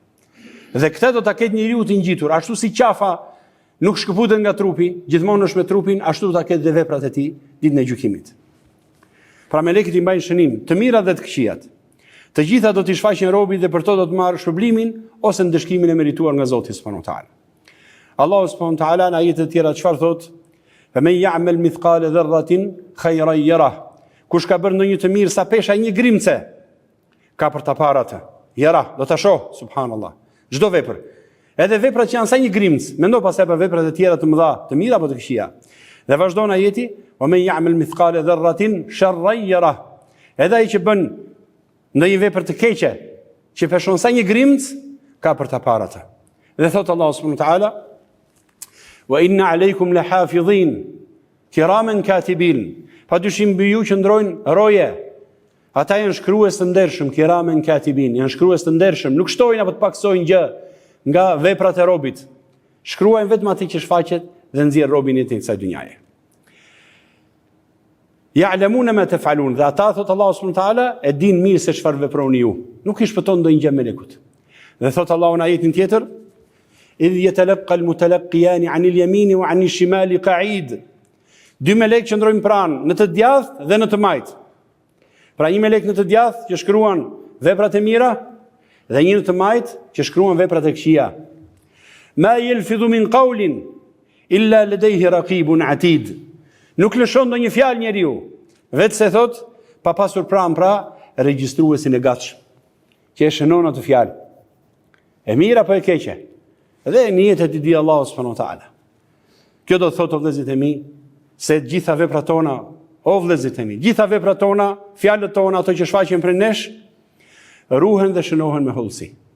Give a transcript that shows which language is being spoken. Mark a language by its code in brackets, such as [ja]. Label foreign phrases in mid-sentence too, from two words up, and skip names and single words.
[sq] Dhe këtë do ta ketë njeriu të ngjitur, ashtu si qafa nuk shkëputet nga trupi, gjithmonë është me trupin, ashtu do ta ketë dhe veprat e tij ditën e gjykimit. Pra melekët i mbajnë shënim, të mirat dhe të këqijat. Të gjitha do t'i shfaqin robit dhe për to do të marrë shpërblimin ose ndëshkimin e merituar nga Zoti [ar] سبحانه وتعالى. [sq] Allahu [ar] سبحانه وتعالى [sq] në ajete të tjera çfarë thot? [ar] "فمن يعمل مثقال ذرة خيرا يره." [sq] Kush ka bërë ndonjë të mirë sa pesha një grimce, ka për ta parë atë. Yara, do ta shoh, subhanallahu. Çdo vepër. Edhe veprat që janë sa një grimc, mendo pastaj për veprat e tjera të mëdha, të mira apo të këqija. Dhe vazhdon ajeti, [ar] "ومن يعمل مثقال ذرة شرا يره." [sq] Edhe ai që bën ndonjë vepër të keqe, që peshon sa një grimc, ka për ta parë atë. Dhe thot [ar] Allahu سبحانه وتعالى, "وإن عليكم لحافظين كراما كاتبين." [sq] Pa dyshim mbi ju që ndrojnë roje. Ata janë shkrues të ndershëm, [ar] كراما كاتبين, [sq] janë shkrues të ndershëm, nuk shtojnë apo të paksojnë gjë nga veprat e robit. Shkruajnë vetëm atë që shfaqet dhe nxjerr robin e tij kësaj dynjaje. [ar] يعلمون ما تفعلون, [sq] dhe ata thot Allahu [ar] سبحانه وتعالى [sq] e din mirë se çfarë veproni ju. Nuk i shpëton ndonjë gjë melekut. Dhe thot Allahu në ajetin tjetër, [ar] "إذ يتلقى المتلقيان عن اليمين وعن الشمال قعيد." [sq] Dy melek që ndrojnë pranë në të djathtë dhe në të majtë. Pra një melek në të djathtë që shkruan veprat e mira dhe një në të majtë që shkruan veprat e këqija. [ar] "ما يلفظ من قول إلا لديه رقيب عتيد." [sq] Nuk lëshon ndonjë fjalë njeriu, vetë se thot pa pasur pranë pra regjistruesin e gatshëm, që e shënon atë fjalë. E mira apo e keqe? Dhe në jetën e di Allahu [ar] سبحانه وتعالى. [sq] Kjo do të thotë o vëllezërit e mi, se gjitha veprat tona, o vëllezërit e mi, gjitha veprat tona, fjalët tona, ato që shfaqen prej nesh, ruhen dhe shënohen me hollësi.